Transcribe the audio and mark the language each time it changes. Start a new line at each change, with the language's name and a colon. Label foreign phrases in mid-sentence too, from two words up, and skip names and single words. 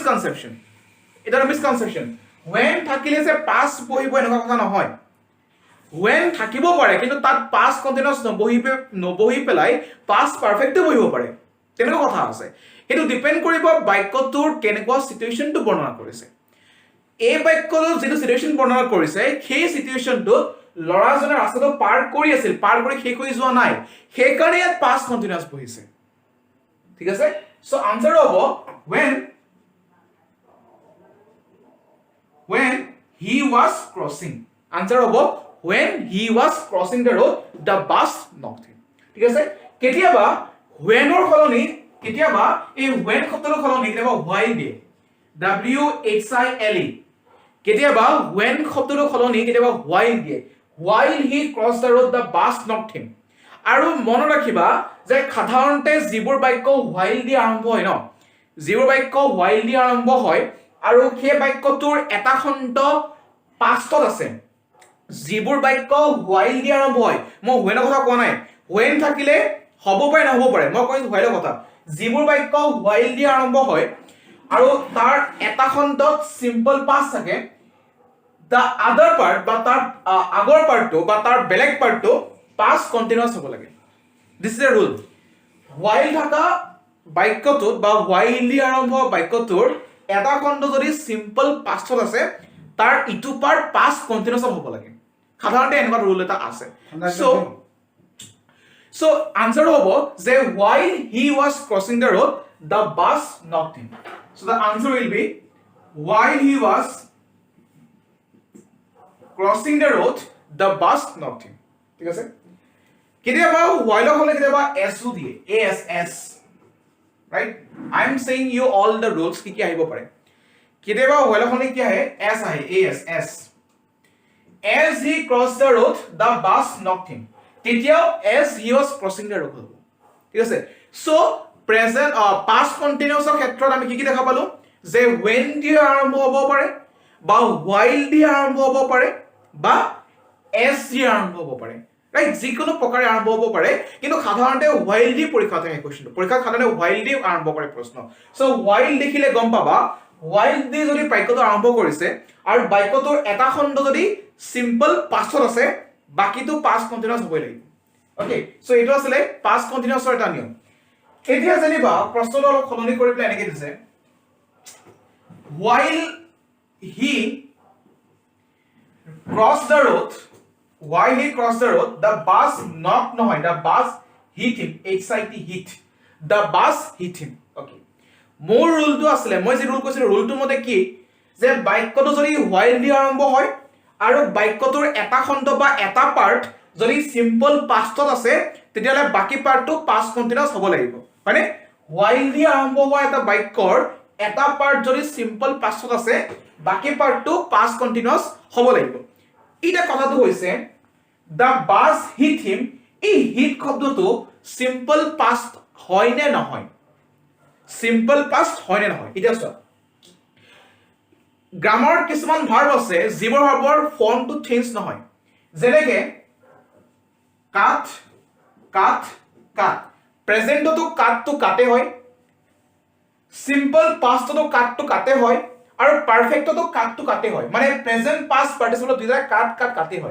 Assamese: মিসকনসেপচন when থাকিলে যে past বহিব এনেকুৱা কথা নহয় when থাকিব পাৰে কিন্তু তাত
English: past continuous
Assamese: নবহি পেলাই
English: past perfect
Assamese: বহিব পাৰে তেনেকুৱা কথা আছে সেইটো ডিপেন্ড কৰিব বাক্যটোৰ কেনেকুৱা সিচুৱেশনটো বৰ্ণনা কৰিছে এই বাক্যটোৰ যেটো সিচুৱেশন বৰ্ণনা কৰিছে সেই সিচুৱেশনটো লৰাজনে ৰাস্তাটো পাৰ কৰি আছিল, পাৰ কৰি শেষ হৈ যোৱা নাই, সেইকাৰণে ইয়াত
English: past continuous
Assamese: বহিছে। ঠিক আছে,
English: so answer হ'ব when he was crossing, answer হ'ব when he was crossing the road the bus knocked him।
Assamese: ঠিক আছে, কেতিয়াবা when or সলনি কেতিয়াবা এই when শব্দৰ সলনি কেতিয়াবা while দিয়ে, while, কেতিয়াবা when শব্দৰ সলনি কেতিয়াবা while দিয়ে,
English: while he crossed the road the bus knocked him।
Assamese: আৰু মনত ৰাখিবা যে সাধাৰণতে যিবোৰ বাক্য while দি আৰম্ভ হয় ন, যিবোৰ বাক্য while দি আৰম্ভ হয় আৰু সেই বাক্যটোৰ এটা খণ্ড পাষ্টত আছে, যিবোৰ বাক্য while দি আৰম্ভ হয়, মই when কথা কোৱা নাই, when থাকিলে হ'ব পাৰে নহ'ব পাৰে, মই কৈছো while কথা, যিবোৰ বাক্য while দি আৰম্ভ হয় আৰু তাৰ এটা খণ্ডত
English: simple past
Assamese: থাকে,
English: the other part
Assamese: বা তাৰ আগৰ পাৰ্টটো বা তাৰ বেলেগ পাৰ্টটো
English: past continuous
Assamese: হ'ব লাগে।
English: this is a rule।
Assamese: while থাকা বাক্যটোত বা while দি আৰম্ভ বাক্যটোৰ এটা খণ্ড যদি
English: simple pastত
Assamese: আছে, তাৰ ইটো পাৰ্ট
English: past continuous
Assamese: হ'ব লাগে, সাধাৰণতে এনেকুৱা ৰুল এটা আছে।
English: so answer
Assamese: হ'ব যে
English: while he was crossing the road the bus knocked him। so the answer will be while he was crossing the road the bus knocked him।
Assamese: ঠিক আছে, কেতিয়াবা while হলে কেতিয়াবা s ও দিয়ে,
English: ass, right? I am saying you all the rules
Assamese: কি কি আহিব পাৰে। কেতিয়াবা while হলে কি আহে, s আহে,
English: as as he crossed the road the bus knocked him, তেতিয়াও as he was crossing the road হ'ব।
Assamese: ঠিক আছে,
English: so present past continuous
Assamese: ৰ ক্ষেত্ৰত আমি কি কি দেখা পালো যে when দি আৰম্ভ হ'ব পাৰে বা while দি আৰম্ভ হ'ব পাৰে বা as দি আৰম্ভ হ'ব পাৰে, ৰাইট? যিকোনো প্ৰকাৰে আৰম্ভ হ'ব পাৰে, কিন্তু সাধাৰণতে while দি পৰীক্ষা থাকে কোৱেশ্চনটো, পৰীক্ষাত সাধাৰণতে while দি আৰম্ভ কৰে প্ৰশ্ন। সো while দেখিলে গম পাবা while দি যদি বাক্যটো আৰম্ভ কৰিছে আৰু বাক্যটোৰ এটা খণ্ড যদি
English: simple pastত
Assamese: আছে, বাকিটো
English: past continuous
Assamese: হ'বই লাগিব। ওকে, সো এইটো আছিল
English: past continuous
Assamese: ৰ এটা নিয়ম। এতিয়া জানিবা প্ৰশ্নটো অলপ সলনি কৰি পেলাই এনেকৈ দিছে,
English: while he crossed the road, the bus knocked নহয়, the bus hit him, hit, the bus hit him।
Assamese: okay, মোৰ ৰুলটো আছিলে, মই যে ৰুল কৈছিলো ৰুলটো মতে কি যে বাক্যটো যদি while দি আৰম্ভ হয় আৰু বাক্যটোৰ এটা খণ্ড বা এটা পাৰ্ট যদি
English: simple pastত
Assamese: আছে, তেতিয়াহ'লে বাকি পাৰ্টটো
English: past continuous
Assamese: হ'ব লাগিব, হয়নে? while দি আৰম্ভ হোৱা এটা বাক্যৰ এটা পাৰ্ট যদি
English: simple pastত
Assamese: আছে, বাকি পাৰ্টটো
English: past continuous
Assamese: হ'ব লাগিব। এটা কথাটো হৈছে
English: the bus hit him,
Assamese: এই hit শব্দটো
English: simple past
Assamese: হয় নে নহয়,
English: simple past
Assamese: হয় নে নহয়। এতিয়া চোৱা, গ্ৰামাৰ কিছুমান ভাৰ্ব আছে যিবোৰ ভাৰ্বৰ ফৰ্মটো চেঞ্জ নহয়, যেনেকে
English: cut, cut, cut,
Assamese: প্ৰেজেন্টতো কাটটো কাটে হয়,
English: simple pastতো
Assamese: কাটটো কাটে হয়, আৰু পাৰফেক্টতো কাটটো কাটে হয়, মানে
English: present past participle
Assamese: দুইটা কাট কাট কাটে হয়।